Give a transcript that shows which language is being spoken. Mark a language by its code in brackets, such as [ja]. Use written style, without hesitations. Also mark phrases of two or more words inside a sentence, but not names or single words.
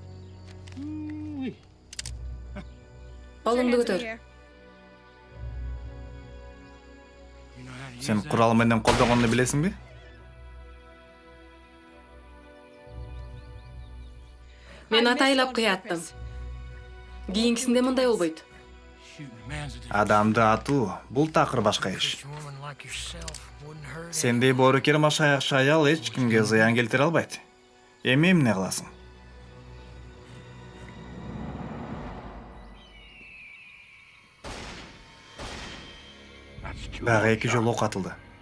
[ky] Колуңду көтөр. Сен курал менен колдогонду билесиңби? Мен атайлап кыяттым. Кийинкисинде мындай болбойт. [en] Shooting a man's a different [ky] Адамды атуу бул такыр башка иш. [en] woman like yourself wouldn't hurt [ky] Сендей боорукер машаякчы аял эч кимге зыян келтире албайт. Эми эмне кыласың? Дагы 2 жолу ок атылды.